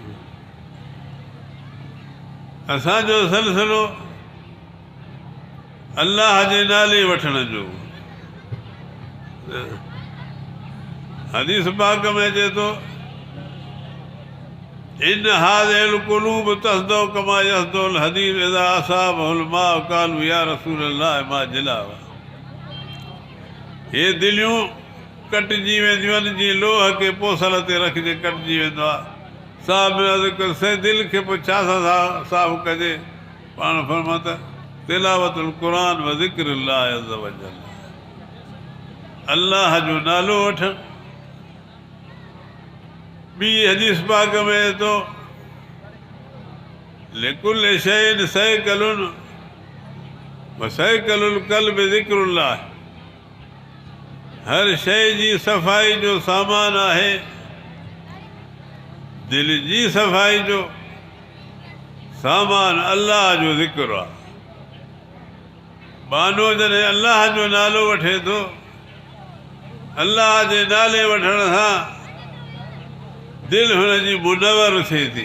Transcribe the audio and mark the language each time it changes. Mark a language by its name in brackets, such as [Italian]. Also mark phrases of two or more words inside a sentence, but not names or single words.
[Sindhi] असांजो सिलसिलो अल्लाह जे नाले वठण जो। हदीस पाक में अचे थो, [Arabic] إن هذه القلوب تصدأ كما يصدأ الحديد إذا أصابه الماء قالوا يا رسول الله ما جلاؤها. [Sindhi] हे दिलियूं कटिजी वेंदियूं आहिनि, जीअं लोह खे पोसल ते रखिजे कटिजी वेंदो आहे। साहब से दिलि खे पोइ छा सां साफ़ु कजे? पाण फरमाता [Arabic] تلاوة القرآن وذكر الله عز وجل, [Sindhi] अल्लाह जो नालो वठणु। ॿी हदीस पाक में तो [Arabic] لكل شيء صقال وصقال القلب ذكر الله, [Sindhi] हर शइ जी सफ़ाई जो सामान आहे, दिलि जी सफ़ाई जो सामान अल्लाह जो ज़िक्र आहे। बानो जॾहिं अल्लाह जो नालो वठे थो, अल्लाह जे नाले वठण सां दिलि हुनजी मुनवर थिए थी।